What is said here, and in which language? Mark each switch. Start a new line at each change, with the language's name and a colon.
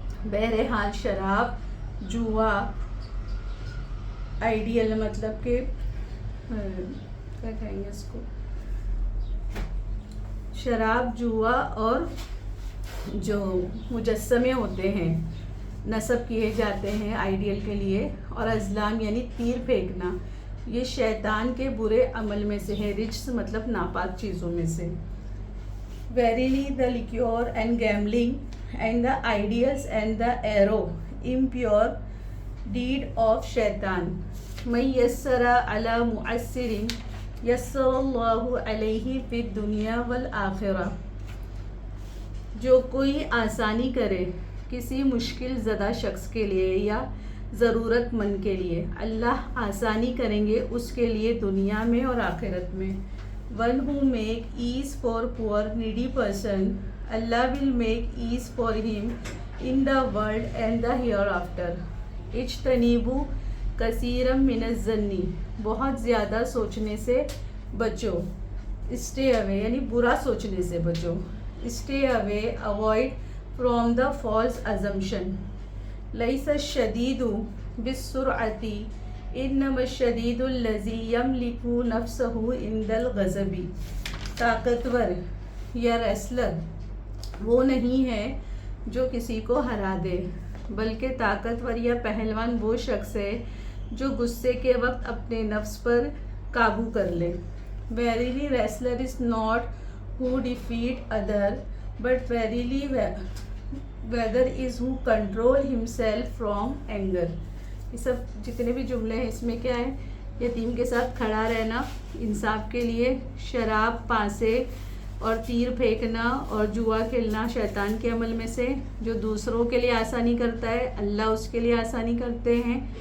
Urdu: بہرحال شراب, جوا, آئیڈیل مطلب کہ کیا کہیں گے اس کو, شراب, جوا اور جو مجسمے ہوتے ہیں نصب کیے جاتے ہیں آئیڈیل کے لیے, اور ازلام یعنی تیر پھینکنا, یہ شیطان کے برے عمل میں سے ہے. رجس مطلب ناپاک چیزوں میں سے.
English: Verily the liquor and gambling and the idols and the arrow impure deed of شیطان.
Arabic: من یسر علی معسر یسر اللہ علیہ فی الدنیا والآخرہ.
Urdu: جو کوئی آسانی کرے کسی مشکل زدہ شخص کے لیے یا ضرورت مند کے لیے, اللہ آسانی کریں گے اس کے لیے دنیا میں اور آخرت میں.
English: One who make ease for poor needy person, Allah will make ease for him in the world and the hereafter.
Arabic: اجتنبوا کثیرا من الظن,
Urdu: بہت زیادہ سوچنے سے بچو.
English: stay away
Urdu: یعنی برا سوچنے سے بچو.
English: Stay away, avoid from the false assumption.
Arabic: لیس الشدید بالسرعۃ انما الشدید الذی یملک نفسہ عند الغضب.
Urdu: طاقتور یا ریسلر وہ نہیں ہے جو کسی کو ہرا دے, بلکہ طاقتور یا پہلوان وہ شخص ہے جو غصے کے وقت اپنے نفس پر قابو کر لے.
English: Verily wrestler is not who defeat other, but verily whether is who control himself from anger.
Urdu: یہ سب جتنے بھی جملے ہیں اس میں کیا ہے, یتیم کے ساتھ کھڑا رہنا انصاف کے لیے, شراب, پانسے اور تیر پھینکنا اور جوا کھیلنا شیطان کے عمل میں سے جو دوسروں کے لیے آسانی کرتا ہے, اللہ اس کے لیے آسانی کرتے ہیں.